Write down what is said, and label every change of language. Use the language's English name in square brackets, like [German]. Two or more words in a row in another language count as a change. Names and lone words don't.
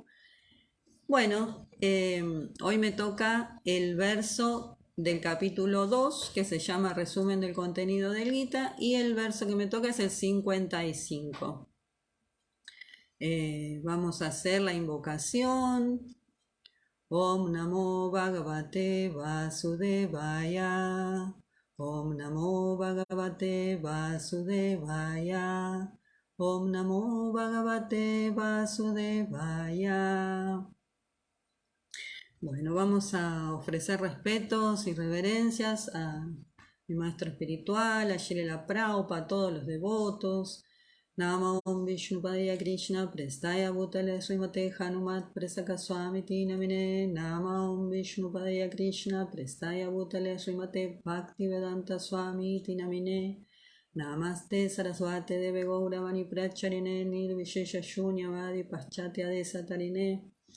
[Spanish] Bueno, hoy me toca el verso del capítulo 2 que se llama Resumen del contenido del Gita, y el verso que me toca es el 55. Vamos a hacer la invocación. [Sanskrit] Om Namo Bhagavate Vasudevaya. Om Namo Bhagavate Vasudevaya. Om Namo Bhagavate Vasudevaya. [Spanish] Bueno, vamos a ofrecer respetos y reverencias a mi maestro espiritual, a Srila Prabhupada, a todos los devotos. [Sanskrit] Nama Om Vishnupadaya Krishna Prestaya Bhutale Srimate Hanumat Presaka Swamiti Namine. Nama Om Vishnupadaya Krishna Prestaya Bhutale Srimate Bhaktivedanta Swamiti Namine. Namaste Saraswate Deve Gauravani Pracharine Nirvishesha Shunyavadi Paschatya Desatarine.